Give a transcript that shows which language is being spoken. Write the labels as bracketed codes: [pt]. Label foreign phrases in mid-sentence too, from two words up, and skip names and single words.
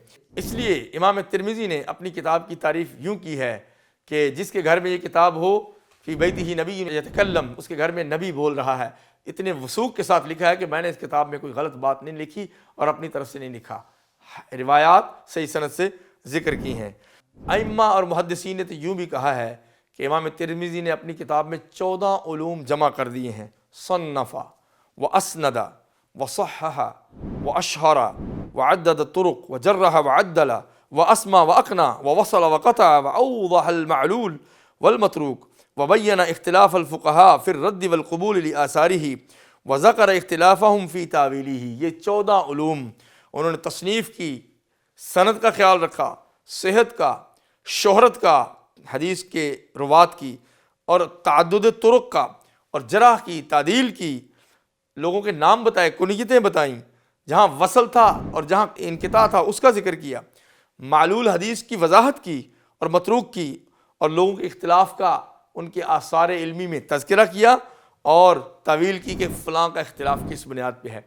[ur] اس لیے امام ترمذی نے اپنی کتاب کی تعریف یوں کی ہے کہ جس کے گھر میں یہ کتاب ہو، [ar] فی بیتہ نبی یتکلم، [ur] اس کے گھر میں نبی بول رہا ہے۔ اتنے وثوق کے ساتھ لکھا ہے کہ میں نے اس کتاب میں کوئی غلط بات نہیں لکھی اور اپنی طرف سے نہیں لکھا، روایات صحیح سند سے ذکر کی ہیں۔ ائمہ اور محدثین نے تو یوں بھی کہا ہے کہ امام ترمذی نے اپنی کتاب میں 14 علوم جمع کر دیے ہیں۔ [ar] صنف و اسند و صحح و اشہر و عدد الطرق و جرح و عدل و اسما و اقنا و وصل و قطع و اوضح المعلول والمتروک وبین اختلاف الفقہاء فی الرد والقبول لآثارہ وذکر اختلافہم فی تاویلہ۔ [ur] یہ 14 علوم انہوں نے تصنیف کی، سند کا خیال رکھا، صحت کا، شہرت کا، حدیث کے روات کی، اور تعدد طرق کا، اور جرح کی، تعدیل کی، لوگوں کے نام بتائے، کنیتیں بتائیں، جہاں وصل تھا اور جہاں انقطاع تھا اس کا ذکر کیا، معلول حدیث کی وضاحت کی اور متروک کی، اور لوگوں کے اختلاف کا ان کے آثار علمی میں تذکرہ کیا، اور تعویل کی کہ فلاں کا اختلاف کس بنیاد پہ ہے۔